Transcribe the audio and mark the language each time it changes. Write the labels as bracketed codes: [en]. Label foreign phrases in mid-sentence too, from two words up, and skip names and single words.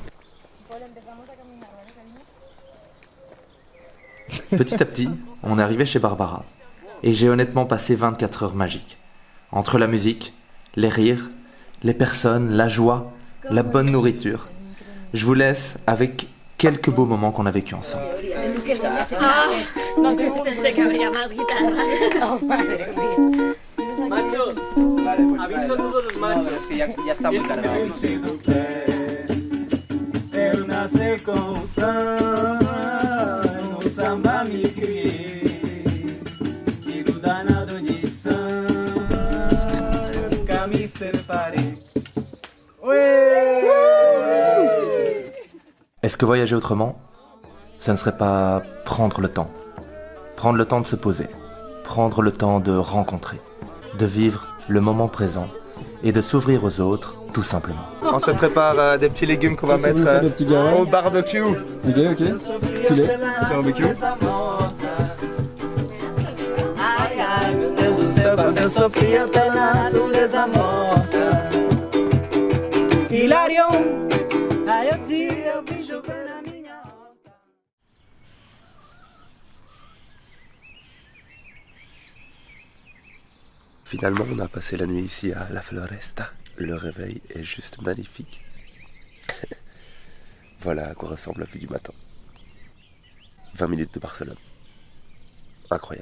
[fr] Petit à petit, on est arrivé chez Barbara et j'ai honnêtement passé 24 heures magiques. Entre la musique, les rires, les personnes, la joie, la bonne nourriture. Je vous laisse avec quelques beaux moments qu'on a vécu ensemble. [es] No pensé que habría más guitarra. Machos, aviso a todos los machos que ya estamos cargados. [pt] Eu nasci com no samba me criei, filho danado de nunca me separei. [fr] Est-ce que voyager autrement, ce ne serait pas prendre le temps de se poser, prendre le temps de rencontrer, de vivre le moment présent et de s'ouvrir aux autres, tout simplement. On se prépare des petits légumes qu'on va mettre au barbecue. Ok, ok. Stylé. Barbecue. [pt] Ai, ai, meu Deus do céu, quando eu sofria pela natureza morta. Hilarion, aí eu vi chover na minha horta. [fr] Finalement, on a passé la nuit ici à La Floresta. Le réveil est juste magnifique. Voilà à quoi ressemble la vue du matin. 20 minutes de Barcelone. Incroyable.